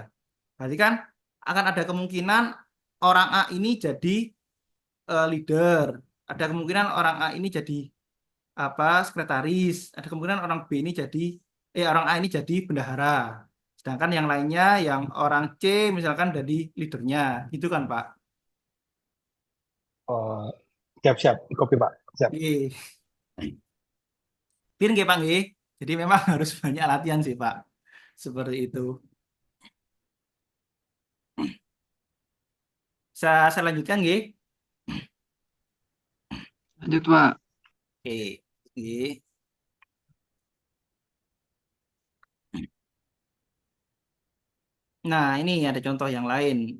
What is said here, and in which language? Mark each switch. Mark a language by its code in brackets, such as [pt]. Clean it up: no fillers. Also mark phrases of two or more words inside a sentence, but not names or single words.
[id] Berarti kan akan ada kemungkinan orang A ini jadi leader, ada kemungkinan orang A ini jadi apa sekretaris, ada kemungkinan orang B ini jadi orang A ini jadi bendahara. Sedangkan yang lainnya yang orang C misalkan jadi leadernya, gitu kan Pak. Oh, siap-siap, copy Pak. Siap. Nggih. Pin nggih Pak nggih. Jadi memang harus banyak latihan sih Pak. Seperti itu. Saya lanjutkan nggih. Lanjut, Pak. Oke. Nggih. Nah, ini ada contoh yang lain.